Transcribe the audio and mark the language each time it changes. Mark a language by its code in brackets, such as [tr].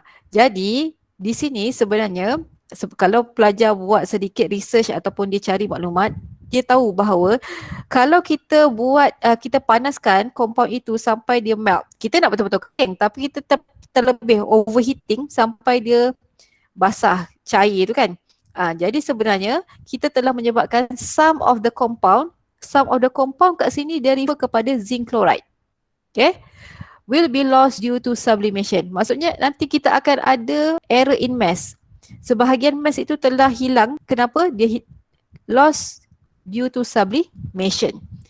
[ms] Jadi di sini sebenarnya kalau pelajar buat sedikit research ataupun dia cari maklumat, dia tahu bahawa kalau kita buat kita panaskan compound itu sampai dia melt, kita nak betul-betul kering, tapi kita terlebih overheating sampai dia basah, cair tu kan. Jadi sebenarnya kita telah menyebabkan [en] some of the compound [ms] kat sini dia refer kepada zinc chloride. [en] Okay, will be lost due to sublimation. [ms] Maksudnya nanti kita akan ada error in mass. Sebahagian mass itu telah hilang. Kenapa? [en] Dia lost due to sublimation.